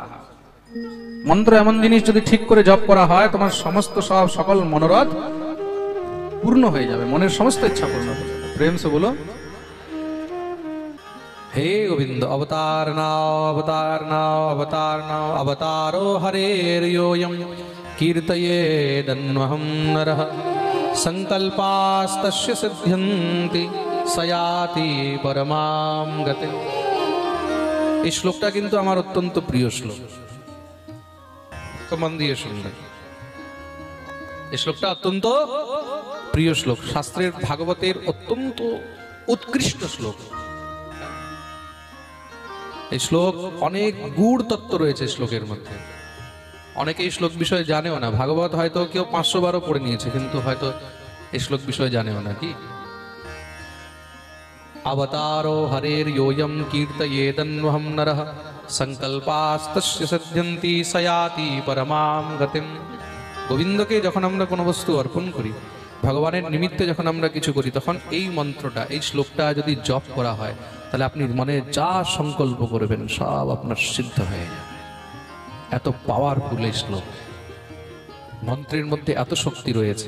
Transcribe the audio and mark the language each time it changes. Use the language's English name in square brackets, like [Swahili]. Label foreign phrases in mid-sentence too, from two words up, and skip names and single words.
[Bangla] মন্ত্র এমন জিনিস, যদি ঠিক করে জপ করা হয় তোমার সমস্ত সকল মনোরথ পূর্ণ হয়ে যাবে, মনের সমস্ত ইচ্ছা পূর্ণ হয়ে যাবে। [Hindi] प्रेम से बोलो हे गोविंद। [Sanskrit] अवतार नाओ अवतार नाओ अवतार नाओ अवतारो हरेर्योऽयं कीर्तयेदन्वहं नरः संकल्पास्तस्य सिद्ध्यन्ति सयाति परमां गतिम्। [Bangla] এই শ্লোকটা কিন্তু আমার অত্যন্ত প্রিয় শ্লোক, তো মন দিয়ে শুনবেন। এই শ্লোকটা অত্যন্ত প্রিয় শ্লোক, শাস্ত্রের ভাগবতের অত্যন্ত উৎকৃষ্ট শ্লোক। এই শ্লোক অনেক গূঢ় তত্ত্ব রয়েছে শ্লোকের মধ্যে। অনেকে এই শ্লোক বিষয়ে জানেও না। ভাগবত হয়তো কেউ 500 বারও পড়ে নিয়েছে, কিন্তু হয়তো এই শ্লোক বিষয়ে জানেও না। [Sanskrit] কি अवतारो हरेर्योऽयं कीर्तयेदन्वहं नरः संकल्पास्तस्य सिद्ध्यन्ति सयाति परमां गतिम्। [Bangla] গোবিন্দকে যখন আমরা কোনো বস্তু অর্পণ করি, ভগবানের নিমিত্তে যখন আমরা কিছু করি, তখন এই মন্ত্রটা, এই শ্লোকটা যদি জপ করা হয়, তাহলে আপনি মনে যা সংকল্প করবেন সব আপনার সিদ্ধ হয়ে যাবে। এত পাওয়ারফুল এই শ্লোক, মন্ত্রের মধ্যে এত শক্তি রয়েছে।